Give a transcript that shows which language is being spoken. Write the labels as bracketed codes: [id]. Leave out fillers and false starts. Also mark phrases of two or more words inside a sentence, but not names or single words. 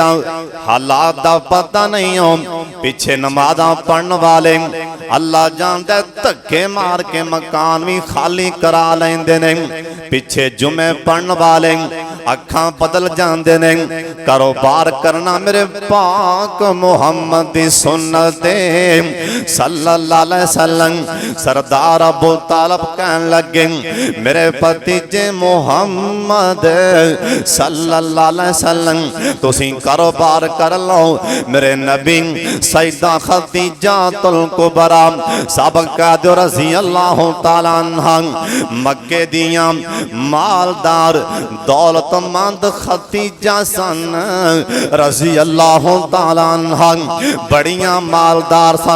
[pa] حالات دا پتہ نہیں ہو پچھے نمازاں پڑھن والے اللہ جاݨدا دھکے مار کے مکان وی خالی کرا لیندے نے. پچھے جمعے پڑھن والے اکھاں بدل جاندے نے. کاروبار کرنا میرے پاک محمد دی سنت [ar] صلی اللہ علیہ وسلم. [pa] سردار ابو طالب کہن لگے میرے بھتیجے محمد [ar] صلی اللہ علیہ وسلم [pa] تسیں کاروبار کر لو. میرے نبی سیدہ خدیجۃ الکبریٰ سابقہ [ar] رضي الله تعالى عنها [pa] مکے دیاں مالدار دولتمند خدیجہ سن [ar] رضي الله تعالى عنها [pa] بڑیاں مالدار سن.